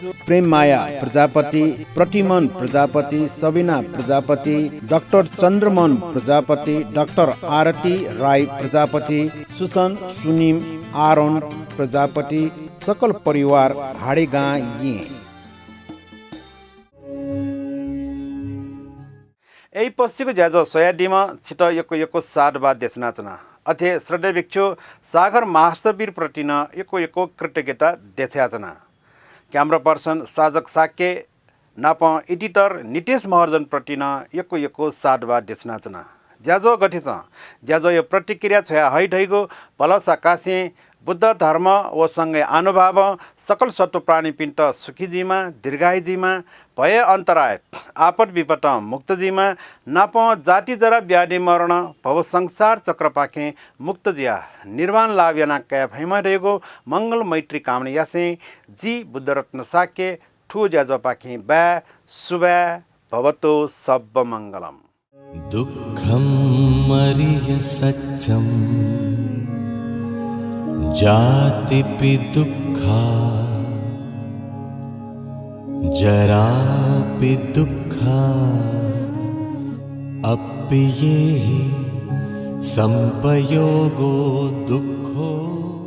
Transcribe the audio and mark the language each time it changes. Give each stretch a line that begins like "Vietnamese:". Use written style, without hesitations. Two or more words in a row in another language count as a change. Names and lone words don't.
Newari: प्रेममाया प्रजापति, प्रतिमन प्रजापति, सबिना प्रजापति, डाक्टर चन्द्रमन प्रजापति, डाक्टर आरती राई प्रजापति, सुसन सुनिम आरोन प्रजापति, सकल परिवार हाडेगा ये। यही पश्चिको ज्याजो सोयाडीमा छिट यको साधवाद देशनाचना अथे श्रद्धे भिक्षु सागर महास्तवीर प्रतिन यको कृतज्ञता देछयाचना। क्यामरा पर्सन साजक साक्य नाप एडिटर नितेश महर्जन प्रतिन यको साधवाद देशनाचना। ज्याजो गठिछ ज्याजो यो प्रतिक्रिया छया हैढैगो भलसा कासे बुद्ध धर्म व सँगै अनुभाव सकल सत्व प्राणी पिण्ट सुखीजीमा दीर्घायुजीमा भय अन्तराय आपद विपद मुक्तजीमा नाप जाति जरा व्याधि मरण भव संसार चक्र पाखे मुक्तजिया निर्वाण लाभ याना कया भैमा रहेको मङ्गल मैत्री कामना यासे जी बुद्धरत्न साक्य ठु ज्याजो पाखे बा
Pali: शुभा भवतो सब मङ्गलम। दुःखं मरिय सच्चम जातिपि दुःखा जरापि दुःखा अप्येहि संपयोगो दुःखो